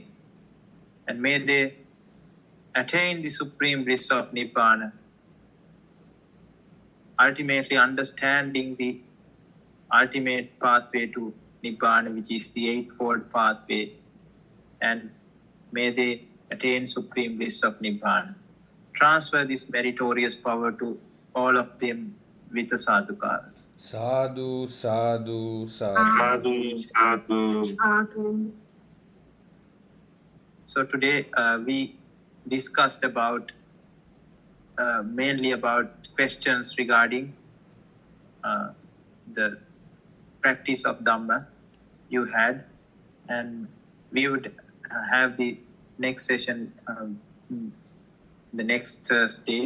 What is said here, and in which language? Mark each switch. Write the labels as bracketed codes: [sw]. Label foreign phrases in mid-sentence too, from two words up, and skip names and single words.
[en] And may they attain the supreme bliss of Nibbana, ultimately understanding the ultimate pathway to Nibbana, which is the eightfold pathway, and may they attain supreme bliss of Nibbana. Transfer this meritorious power to all of them with a sadhukara. [pi] Sadhu, sadhu, sadhu. Sadhu, sadhu. [en] So today we discussed about mainly about questions regarding the practice of Dhamma you had, and we would have the next session the next Thursday.